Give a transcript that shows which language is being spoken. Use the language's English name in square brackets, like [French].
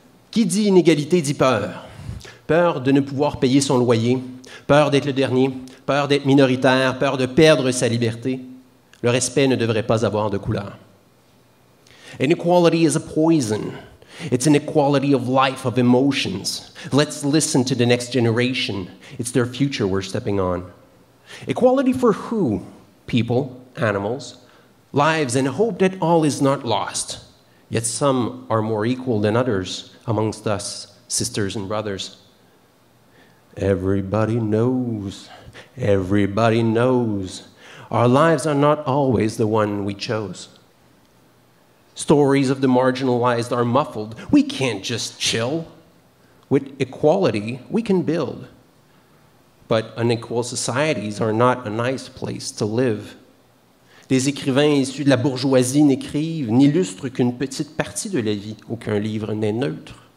[French] Qui dit inégalité dit peur. Peur de ne pouvoir payer son loyer, peur d'être le dernier, peur d'être minoritaire, peur de perdre sa liberté. Le respect ne devrait pas avoir de couleur. [English] Inequality is a poison. It's an inequality of life, of emotions. Let's listen to the next generation. It's their future we're stepping on. Equality for who? People, animals, lives, and hope that all is not lost. Yet some are more equal than others amongst us, sisters and brothers. Everybody knows. Everybody knows. Our lives are not always the one we chose. Stories of the marginalized are muffled. We can't just chill. With equality, we can build. But unequal societies are not a nice place to live. [French] Des écrivains issus de la bourgeoisie n'écrivent, n'illustrent qu'une petite partie de la vie. Aucun livre n'est neutre.